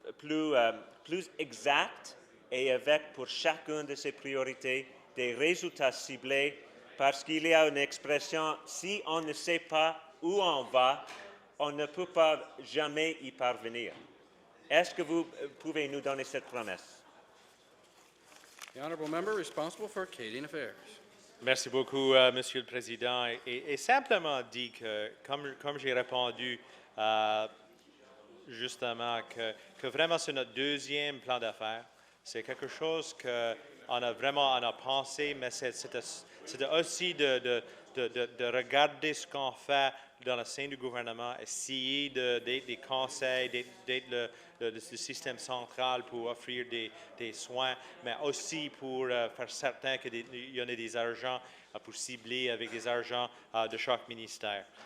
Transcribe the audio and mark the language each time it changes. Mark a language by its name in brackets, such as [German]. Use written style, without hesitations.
[French] plus exact et avec pour chacune de ces priorités des résultats ciblés parce qu'il y a une expression, si on ne sait pas où on va, on ne peut pas jamais y parvenir. Est-ce que vous pouvez nous donner cette promesse? [English] The honourable member responsible for Canadian Affairs. [French] Merci beaucoup, Monsieur le Président. Et simplement dit que, comme j'ai répondu justement, que vraiment c'est notre deuxième plan d'affaires. C'est quelque chose qu'on a vraiment on a pensé, mais c'était aussi de regarder ce qu'on fait dans le sein du gouvernement, essayer d'être des conseils, d'être le système central pour offrir des soins, mais aussi pour faire certain qu'il y en ait des argents pour cibler avec des argents de chaque ministère.